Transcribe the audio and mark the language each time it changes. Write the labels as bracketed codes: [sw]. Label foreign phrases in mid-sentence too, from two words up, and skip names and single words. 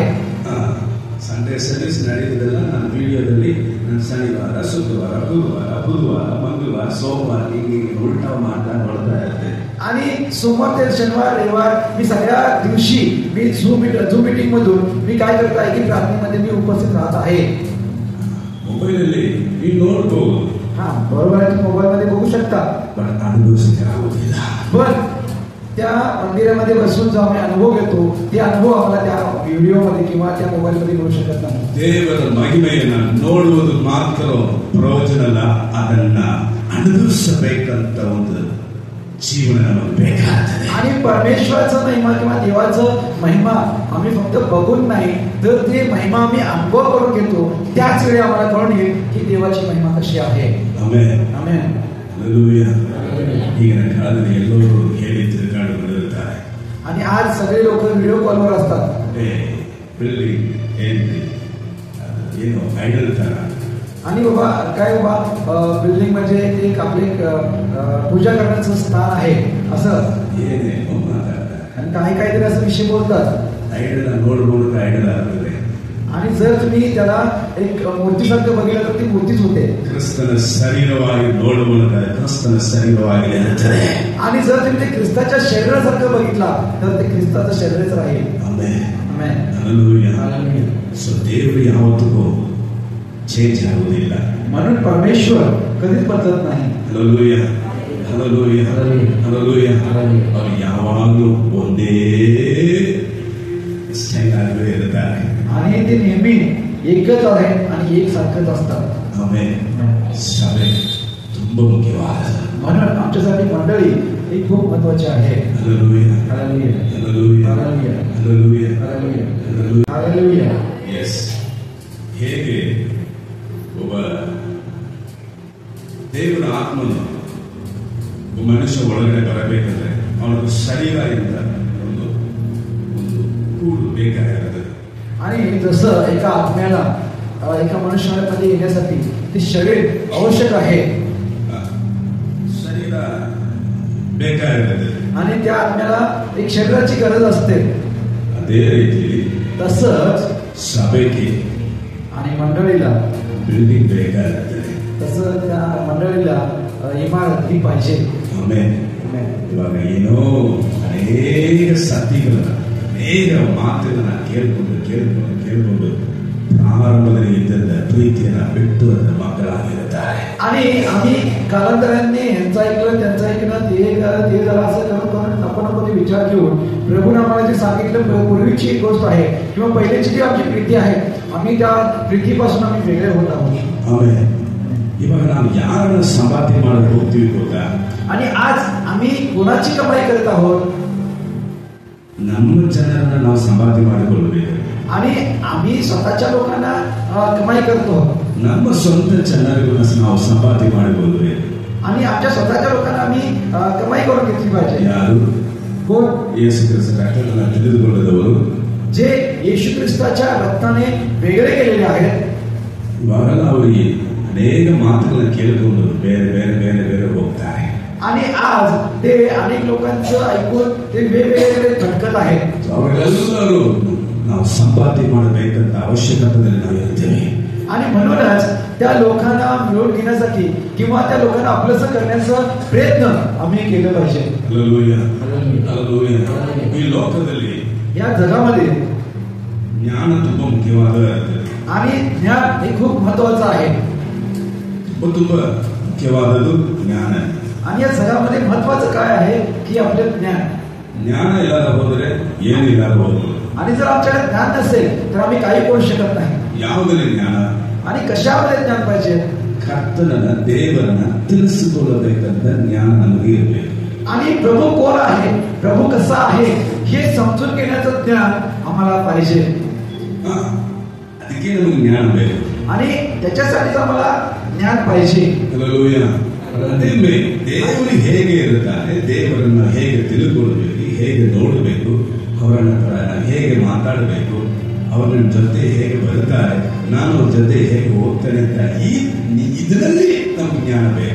[kn] ಸಂಡೇ ಸರ್ವಿಸ್ ನಡೆಯುವುದೆಲ್ಲ ನನ್ನ ವಿಡಿಯೋದಲ್ಲಿ ನಾನು ಶನಿವಾರ ಶುಕ್ರವಾರ ಗುರುವಾರ ಬುಧವಾರ ಮಂಗಳವಾರ ಸೋಮವಾರ ಹೀಗೆ ಉಲ್ಟಾ ಮಾಡ್ತಾ ನೋಡ್ತಾ ಇರ್ತೆ. [mr] आणि सोमवार ते शनिवार रविवार मी सगळ्या दिवशी मी झूम मीटिंग मधून मी काय करत आहे की प्रार्थनेमध्ये मी उपस्थित राहत आहे. [kn] मोबाईलಲ್ಲಿ मी ನೋಡಬಹುದು. [mr] हा बरोबर आहे, तुम्ही मोबाईल मध्ये बघू शकता. [kn] पण ಅನುಭವ ಆಗುವುದಿಲ್ಲ. [mr] पण त्या मंदिरामध्ये बसून जो आम्ही अनुभव घेतो ते अनुभव आम्हाला त्या व्हिडिओ मध्ये किंवा त्या मोबाईल मध्ये मिळू शकत नाही. [kn] ದೇವರ ಮಹಿಮೆಯನ್ನು ನೋಡುವುದು ಮಾತ್ರ ಪ್ರಯೋಜನ ಅಲ್ಲ, ಅದನ್ನ ಅನುಭವಿಸಬೇಕಂತ ಒಂದು ಜೀವನ ನಮಗೆ ಬೇಕಾಗ್ತದೆ. [mr] आणि परमेश्वराचा महिमा किंवा देवाचं महिमा आम्ही फक्त बघून नाही तर ते महिमा आम्ही अनुभव करून घेतो. त्याच वेळी आम्हाला कळून येईल की देवाची महिमा कशी आहे. [kn] ಆಮೆನ್. [mr] आमेन. हालेलुया. [kn] ಈಗಿನ ಕಾಲದಲ್ಲಿ ಎಲ್ಲರೂ ಹೇಳಿ ತಿರುಗಾಡುತ್ತಿರುತ್ತಾರೆ. [mr] आणि आज सगळे लोक व्हिडिओ कॉलवर असतात. [kn] बिल्डिंग ಏನು ಐಡಲ್ ತರ. [mr] आणि बाबा काय बाबा बिल्डिंग म्हणजे एक आपले पूजा करण्याचं स्थान आहे असं [kn] ಏನೇನೋ ಮಾತಾಡ್ತಾರೆ. [mr] आणि काही काहीतरी असं विषय बोलतात. [kn] ಐಡಲ್ ನೋಡ್ಕೊಂಡು ಐಡಲ್ ಆಗ್ತದೆ. [mr] आणि जर तुम्ही त्याला एक मूर्तीसारखं बघितलं तर ती मूर्तीच होते. [kn] ಕ್ರಿಸ್ತನ ಶರೀರವಾಗಿ ನೋಡುವಾಗ ಕ್ರಿಸ್ತನ ಶರೀರವಾಗಿ ಇರುತ್ತದೆ. [mr] आणि जर तुम्ही ते ख्रिस्ताच्या शरीरासारखं बघितला तर ते ख्रिस्ताचं शरीरच राहील. [kn] ಆಮೆನ್. [mr] आमेन. हालेलुया. हालेलुया. [kn] सो देವರು ಯಾವತ್ತೂ ಚೇಂಜ್ ಆಗುವುದಿಲ್ಲ. [mr] म्हणून परमेश्वर कधीच बदलत नाही. हालेलुया. हालेलुया. हालेलुया. [kn] ಅವರು ಯಾವಾಗಲೂ ಒಂದೇ ಸ್ಟೈಲ್ ಆಗೇ ಇರ್ತಾರೆ. [mr] आणि ते नेहमी एकच आहे आणि एक सारखंच असतात. [kn] ಆಮೆನ್. ಸಭೆ ತುಂಬಾ ಮುಖ್ಯವಾದ. [mr] म्हणून आमच्यासाठी मंडळी ही खूप महत्वाची आहे. हालेलुया. हालेलुया. हालेलुया. हालेलुया. हालेलुया. हालेलुया. हालेಲುಯಾ. हालेलुया. [kn] ಎಸ್. ಹೇಗೆ ಒಬ್ಬ ದೇವರ ಆತ್ಮನು ಒಬ್ಬ ಮನುಷ್ಯ ಒಳಗಡೆ ಬರಬೇಕಂದ್ರೆ ಅವನ ಶರೀರ ಇಂದ ಒಂದು ಕೂಡು ಬೇಕಾಗಿರುತ್ತದೆ. [mr] आणि जसं एका आत्म्याला एका मनुष्यामध्ये येण्यासाठी ते शरीर आवश्यक आहे. [kn] ಶರೀರ ಬೇಕಾಗಿರುತ್ತದೆ. [mr] आणि त्या आत्म्याला एक शरीराची गरज असते. [kn] ಅದೇ ರೀತಿ [mr] तसंच [kn] ಸಭೆಗೆ [mr] आणि मंडळीला [kn] ಬಿಲ್ಡಿಂಗ್ ಬೇಕಾಗಿರುತ್ತದೆ. [mr] तसं त्या मंडळीला इमारत ही पाहिजे. [kn] ಆಮೇಲೆ ಇವಾಗ ಏನೋ ಅನೇಕ ಸತಿಗಳನ್ನ ಅನೇಕ ಮಾತುಗಳನ್ನ ಕೇಳಿಕೊಂಡು ಪ್ರಾರಂಭದಲ್ಲಿ ಇದ್ದ ಪ್ರೀತಿಯನ್ನ ಬಿಟ್ಟು ಅದರ ಮಕ್ಕಳಾಗಿರುತ್ತಾರೆ. [mr] आणि आम्ही कालांतराने यांचं ऐकलं त्यांचं ऐकलं ते झालं असं करून आपण विचार घेऊन प्रभूने आम्हाला जे सांगितलं पूर्वीची एक गोष्ट आहे किंवा पहिल्याची जी आमची प्रीती आहे आम्ही त्या प्रीतीपासून आम्ही वेगळे होत आहोत. [kn] ಆಮೇಲೆ ಇವಾಗ ನಾವು ಯಾರನ್ನ ಸಂಪಾದನೆ ಮಾಡಲು ಹೋಗ್ತೀವಿ ಗೊತ್ತಾ? [mr] आणि आज आम्ही कोणाची कमाई करत आहोत? [kn] ನಮ್ಮ ಜನರನ್ನ ನಾವು ಸಂಪಾದನೆ ಮಾಡಿಕೊಳ್ಳಬೇಕು. [mr] आणि आम्ही स्वतःच्या लोकांना कमाई करतो. [kn] ನಮ್ಮ ಸ್ವಂತ ಜನರನ್ನ ನಾವು ಸಂಪಾದನೆ ಮಾಡಿಕೊಳ್ಳಬೇಕು. [mr] आणि आमच्या स्वतःच्या लोकांना आम्ही कमाई करून घेतली पाहिजे. [kn] ಯಾರು? [mr] कोण? [kn] ಯೇಸು ಕ್ರಿಸ್ತನ ರಕ್ತವನ್ನು ತಿಳಿದುಕೊಳ್ಳದವರು, [mr] जे येशू ख्रिस्ताच्या रक्ताने वेगळे केलेले आहेत. [kn] ಇವಾಗ ಅವರಿಗೆ ಅನೇಕ ಮಾತುಗಳನ್ನು ಕೇಳಿಕೊಂಡು ಬೇರೆ ಹೋಗ್ತಾರೆ. [mr] आणि आज ते अनेक लोकांचं ऐकून ते वेगवेगळे भटकत आहेत. [kn] ಅವರೆಲ್ಲರೂ ನಾವು ಸಂಪಾದನೆ ಮಾಡಬೇಕಂತ ಅವಶ್ಯಕತೆಯಲ್ಲಿ ನಾವು ಇರ್ತೇವೆ. [mr] आणि म्हणूनच त्या लोकांना मिळवून घेण्यासाठी किंवा त्या लोकांना आपलंसं करण्याचा प्रयत्न आम्ही केलं पाहिजे. [kn] ಈ ಲೋಕದಲ್ಲಿ [mr] या जगामध्ये [kn] ಜ್ಞಾನ ತುಂಬಾ ಮುಖ್ಯವಾದ [mr] आणि ज्ञान हे खूप महत्वाचं आहे. [kn] ತುಂಬಾ ಮುಖ್ಯವಾದದ್ದು ಜ್ಞಾನ. [mr] आणि या जगामध्ये महत्वाचं काय आहे की आपलं ज्ञान [kn] ಇಲ್ಲದ ಹೋದರೆ ಏನು ಇಲ್ಲದ ಹೋದ್ರು. [mr] आणि जर आमच्याकडे ज्ञान नसेल तर आम्ही काही करू शकत नाही. [kn] ಯಾವುದರಲ್ಲಿ ಜ್ಞಾನ? [mr] आणि कशामध्ये ज्ञान पाहिजे? [kn] ಕರ್ತನನ್ನ ದೇವರನ್ನ ತಿಳಿಸಿಕೊಳ್ಳಬೇಕಂತ ಜ್ಞಾನ ನಮಗೆ ಇರಬೇಕು. [mr] आणि प्रभू कोण आहे, प्रभू कसा आहे हे समजून घेण्याचं ज्ञान आम्हाला पाहिजे. [kn] ಅದಕ್ಕೆ ನಮಗೆ ಜ್ಞಾನ ಬೇಕು. [mr] आणि त्याच्यासाठीच आम्हाला ज्ञान पाहिजे. [kn] ದೇವರು ಹೇಗೆ ಇರುತ್ತಾನೆ, ದೇವರನ್ನ ಹೇಗೆ ತಿಳ್ಕೊಳ್ಬೇಕು, ಹೇಗೆ ನೋಡಬೇಕು, ಅವರನ್ನ ಹೇಗೆ ಮಾತಾಡಬೇಕು, ಅವರ ಜೊತೆ ಹೇಗೆ ಬರ್ತಾರೆ, ನಾನು ಅವ್ರ ಜೊತೆ ಹೇಗೆ ಹೋಗ್ತೇನೆ ಅಂತ ಇದರಲ್ಲಿ ನಮ್ಗೆ ಜ್ಞಾನ ಬೇಕು.